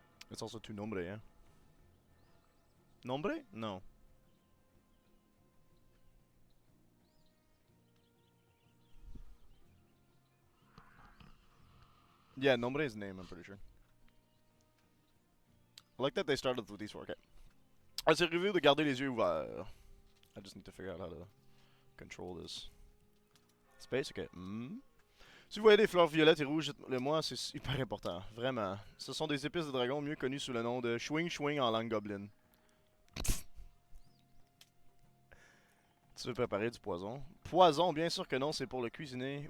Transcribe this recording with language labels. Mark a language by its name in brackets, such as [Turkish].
[English] It's also [Spanish] tu nombre, [English] yeah. Nombre? No. Yeah, nombre is name, I'm pretty sure. I like that they started with these four. Okay. [French] Assurez-vous de garder les yeux ouverts. [English] I just need to figure out how to control this. Space, ok. [French] Si vous voyez des fleurs violettes et rouges, dites-le-moi, c'est super important. Vraiment. Ce sont des épices de dragon mieux connues sous le nom de chewing chewing en langue goblin. Tu veux préparer du poison? Poison, bien sûr que non, c'est pour le cuisiner.